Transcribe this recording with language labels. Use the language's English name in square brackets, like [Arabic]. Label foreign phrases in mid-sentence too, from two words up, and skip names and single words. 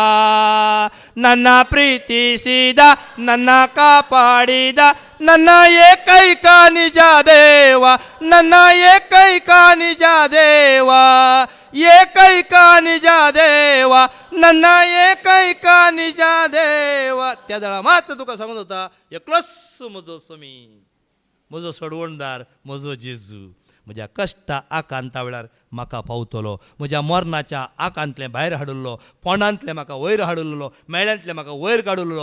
[Kannada] ನನ್ನ ಪ್ರೀತಿಸಿದ, ನನ್ನ ಕಾಪಾಡಿದ, ನನ್ನ ಏಕೈಕ ನಿಜ ದೇವ, ನನ್ನ ಏಕೈಕ ನಿಜ ದೇವ, ಏಕೈಕ ನಿಜ ದೇವ, ನನ್ನ ಏಕೈಕ ನಿಜ ದೇವ. [Konkani] त्या दळा मात्र तुका सांगून होता एकलोच म्हजो स्वामी, म्हजो सोडवणदार, म्हजो जेजू. म्हज्या कश्टा आकांता वेळार म्हाका पावतलो, म्हज्या मरणाच्या आकांतले भायर हाडुल्लो, पोंडांतले म्हाका वयर हाडुल्लो, मेळ्यांतले म्हाका वयर काडुल्लो.